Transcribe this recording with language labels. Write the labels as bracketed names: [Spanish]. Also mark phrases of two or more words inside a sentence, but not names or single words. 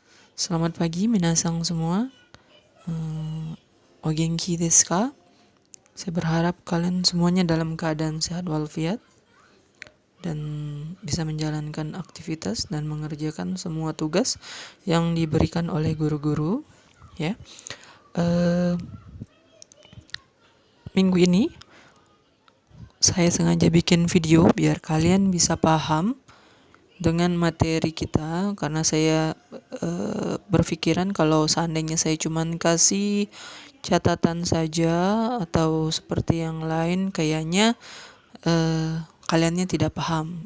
[Indonesian] Selamat pagi minasang semua. [Japanese] お元気ですか? [Indonesian] Saya berharap kalian semuanya dalam keadaan sehat walafiat dan bisa menjalankan aktivitas dan mengerjakan semua tugas yang diberikan oleh guru-guru, ya. Minggu ini saya sengaja bikin video biar kalian bisa paham dengan materi kita, karena saya berpikiran kalau seandainya saya cuman kasih catatan saja atau seperti yang lain, kayaknya kaliannya tidak paham.